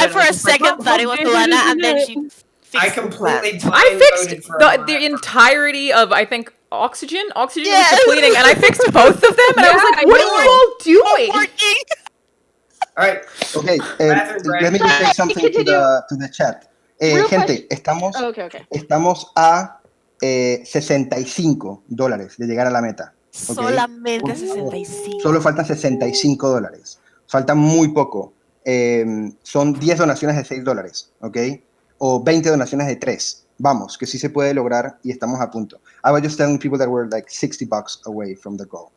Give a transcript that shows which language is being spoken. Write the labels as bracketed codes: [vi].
[en] I for a second thought it was Alana, and then she. I completely. I fixed the entirety of oxygen. Oxygen was depleting, and I fixed both of them. And I was like, "What are you all doing?" All right. Okay. Let me just say something to the chat. [es] Gente, estamos a $65 de llegar a la meta. [en] Okay. [es] Solamente 65. Solo faltan $65. Falta muy poco. Son 10 donaciones de $6, ¿ok? O 20 donaciones de 3. Vamos, que sí se puede lograr y estamos a punto. [en] I was just telling people that we're like $60 away from the goal.